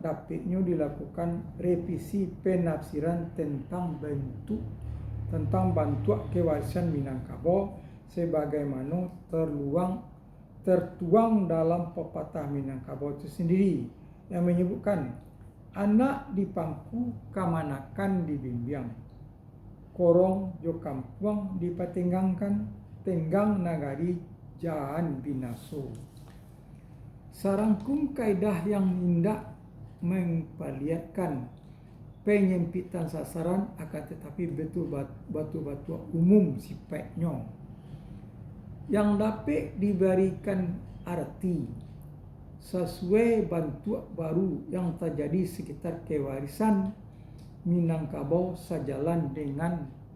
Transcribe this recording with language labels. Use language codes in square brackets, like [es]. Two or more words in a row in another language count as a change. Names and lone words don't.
[id] dapatnya dilakukan revisi penafsiran tentang bentuk kewarisan Minangkabau sebagaimana tertuang dalam pepatah Minangkabau itu sendiri yang menyebutkan [min] anak di pangku kamanakan dibimbing, korong jo kampuang dipatenggangkan, tenggang nagari jangan binaso. [id] Sarangkum kaidah yang hendak memperlihatkan penyempitan sasaran akan tetapi betul batu-batu umum sifatnya yang dapat diberikan arti sesuai bentuk baru yang terjadi sekitar kewarisan Minangkabau sejalan dengan